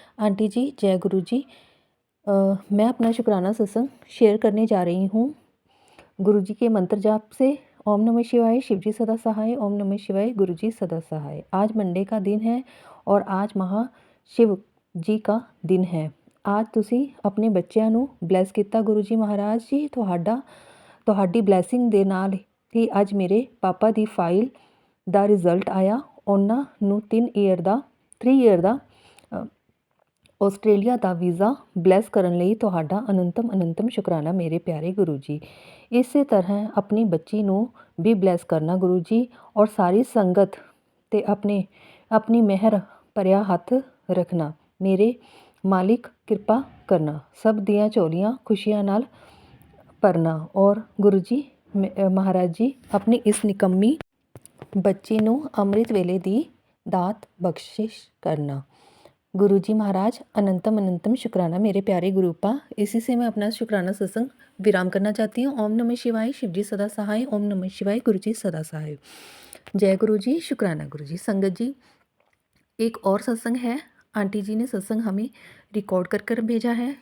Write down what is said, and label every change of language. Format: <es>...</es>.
<hi>Aunty जी, जय गुरु जी। मैं अपना शुक्राना सत्संग शेयर करने जा रही हूँ गुरु जी के मंत्र जाप से। ओम नमः शिवाय, शिव जी सदा सहाय। ओम नमः शिवाय, गुरु जी सदा सहाय। आज मंडे का दिन है और आज महाशिव जी का दिन है। आज</hi> <pa>ਤੁਸੀਂ ਆਪਣੇ ਬੱਚਿਆਂ ਨੂੰ ਬਲੈਸ ਕੀਤਾ ਗੁਰੂ ਜੀ ਮਹਾਰਾਜ ਜੀ। ਤੁਹਾਡੀ ਬਲੈਸਿੰਗ ਦੇ ਨਾਲ ਹੀ ਅੱਜ ਮੇਰੇ ਪਾਪਾ ਦੀ ਫਾਈਲ ਦਾ ਰਿਜ਼ਲਟ ਆਇਆ। ਉਹਨਾਂ ਨੂੰ 3 ਈਅਰ ਦਾ ਆਸਟ੍ਰੇਲੀਆ ਦਾ ਵੀਜ਼ਾ ਬਲੈਸ ਕਰਨ ਲਈ ਤੁਹਾਡਾ ਅਨੰਤਮ ਸ਼ੁਕਰਾਨਾ ਮੇਰੇ ਪਿਆਰੇ ਗੁਰੂ ਜੀ। ਇਸੇ ਤਰ੍ਹਾਂ ਆਪਣੀ ਬੱਚੀ ਨੂੰ ਵੀ ਬਲੈਸ ਕਰਨਾ ਗੁਰੂ ਜੀ, ਔਰ ਸਾਰੀ ਸੰਗਤ ਤੇ ਆਪਣੀ ਮਿਹਰ ਭਰਿਆ ਹੱਥ ਰੱਖਣਾ। ਮੇਰੇ ਮਾਲਿਕ ਕਿਰਪਾ ਕਰਨਾ, ਸਭ ਦੀਆਂ ਝੋਲੀਆਂ ਖੁਸ਼ੀਆਂ ਨਾਲ ਭਰਨਾ। ਔਰ ਗੁਰੂ ਜੀ ਮਹਾਰਾਜ ਜੀ, ਆਪਣੀ ਇਸ ਨਿਕੰਮੀ ਬੱਚੀ ਨੂੰ ਅੰਮ੍ਰਿਤ ਵੇਲੇ ਦੀ ਦਾਤ ਬਖਸ਼ਿਸ਼ करना।</pa> <hi>गुरु जी महाराज अनंतम शुक्राना मेरे प्यारे गुरुपा। इसी से मैं अपना शुक्राना सत्संग विराम करना चाहती हूँ। ओम नमः शिवाय, शिव जी सदा सहाय। ओम नमः शिवाय, गुरु जी सदा सहाय। जय गुरु जी, शुक्राना गुरु जी। संगत जी, एक और सत्संग है। आंटी जी ने सत्संग हमें रिकॉर्ड कर भेजा है।</hi>